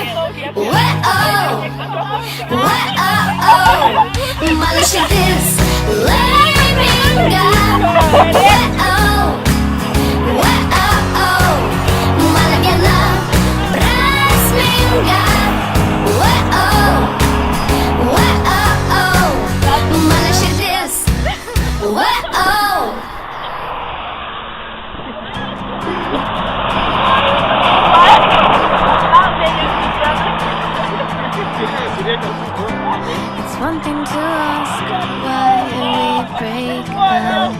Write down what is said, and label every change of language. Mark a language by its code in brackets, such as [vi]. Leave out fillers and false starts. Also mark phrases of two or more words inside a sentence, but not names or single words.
[lt] Mano širdis laiminga. Mano diena prasminga. Mano širdis [en] It's one thing to ask why we break up.